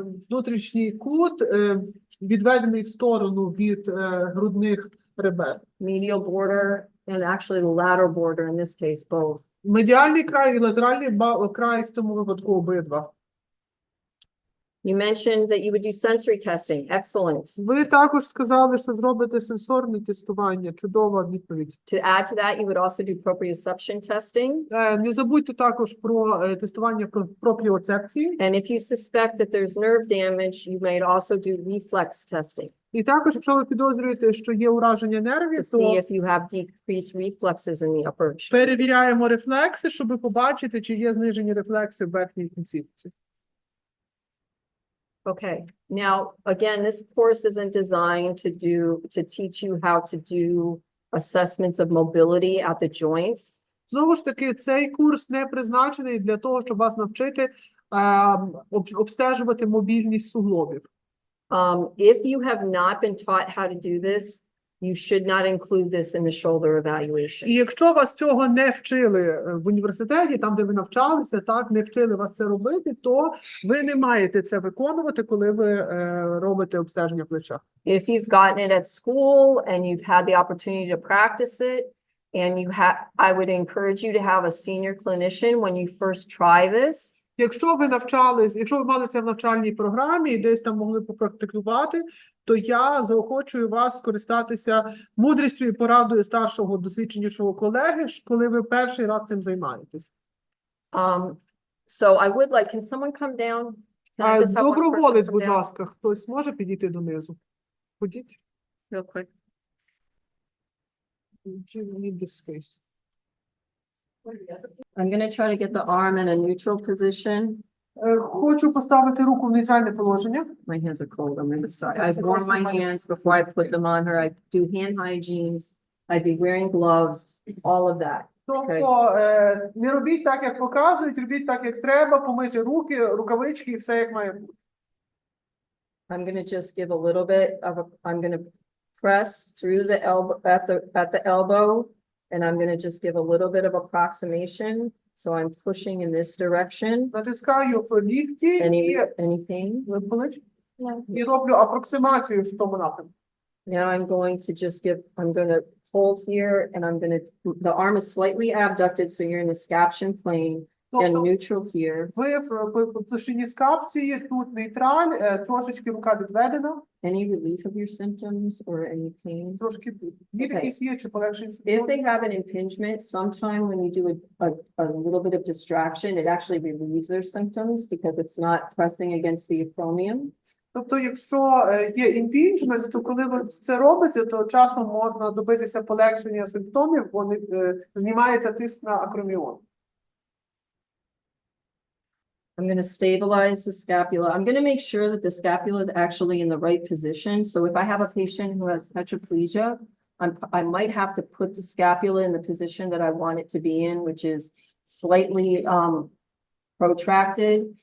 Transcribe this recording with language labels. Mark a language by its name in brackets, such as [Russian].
[Ukrainian] Внутрішній кут відведений в сторону від грудних ребер. [English] Medial border and actually the lateral border in this case, both. [Ukrainian] Медіальний край і латеральний край в цьому випадку обидва. [English] You mentioned that you would do sensory testing. Excellent. [Ukrainian] Ви також сказали, що зробите сенсорне тестування. Чудова відповідь. [English] To add to that, you would also do proprioception testing. [Ukrainian] Не забудьте також про тестування пропріоцепції. [English] And if you suspect that there's nerve damage, you might also do reflex testing [Ukrainian] І також, якщо ви підозрюєте, що є ураження [English] to [Ukrainian] нервів, [English] see [Ukrainian] то [English] if you have decreased reflexes in the upper extremity. [Ukrainian] перевіряємо рефлекси, щоб побачити, чи є знижені рефлекси в верхній кінцівці. [English] Okay, now, again, this course isn't designed to teach you how to do assessments of mobility at the joints. [Ukrainian] Знову ж таки, цей курс не призначений для того, щоб вас навчити обстежувати мобільність суглобів. [English] If you have not been taught how to do this, you should not include this in the shoulder evaluation. [Ukrainian] І якщо вас цього не вчили в університеті, там, де ви навчалися, так, не вчили вас це робити, то ви не маєте це виконувати, коли ви робите обстеження плеча. [English] If you've gotten it at school and you've had the opportunity to practice it, and I would encourage you to have a senior clinician when you first try this. [Ukrainian] Якщо ви навчались, якщо ви мали це в навчальній програмі і десь там могли попрактикувати, то я заохочую вас скористатися мудрістю і порадою старшого досвідченішого колеги, коли ви перший раз цим займаєтесь. [English] So I would like, can someone come down? Can I just have one person [Ukrainian] Доброволець, [English] come [Ukrainian] будь [English] down [Ukrainian] ласка, хтось може підійти донизу? Ходіть. [English] real quick? You need this space. I'm gonna try to get the arm in a neutral position. [Ukrainian] Хочу поставити руку в нейтральне положення. [English] My hands are cold. I'm gonna decide. I warm my hands before I put them on her. I do hand hygiene. I'd be wearing gloves, all of that. [Ukrainian] Тобто не робіть так, як показують, робіть так, як треба, помити руки, рукавички і все, як має бути. [English] I'm gonna just give a little bit of I'm gonna press through the elbow at the elbow, and I'm gonna just give a little bit of approximation. So I'm pushing in this direction. [Ukrainian] Натискаю в лікті і [English] Any pain? [Ukrainian] болить? [English] No. [Ukrainian] І роблю апроксимацію в тому напрямку. [English] Now I'm going to just I'm gonna hold here, and I'm gonna, the arm is slightly abducted, so you're in the scaption plane, and [Ukrainian] Тобто [English] neutral here. [Ukrainian] ви в площині скапції, тут нейтраль, трошечки рука відведена, [English] Any relief of your symptoms or any pain? [Ukrainian] трошки біль [English] Okay. [Ukrainian] якийсь є, чи полегшення [English] If [Ukrainian] симптомів. [English] they have an impingement, sometime when you do a little bit of distraction, it actually relieves their symptoms because it's not pressing against the acromion. [Ukrainian] Тобто, якщо є імпінджмент, то коли ви це робите, то часом можна добитися полегшення симптомів, бо знімається тиск на акроміон. [English] I'm going to stabilize the scapula. I'm going to make sure that the scapula is actually in the right position. So if I have a patient who has tetraplegia, I might have to put the scapula in the position that I want it to be in, which is slightly protracted.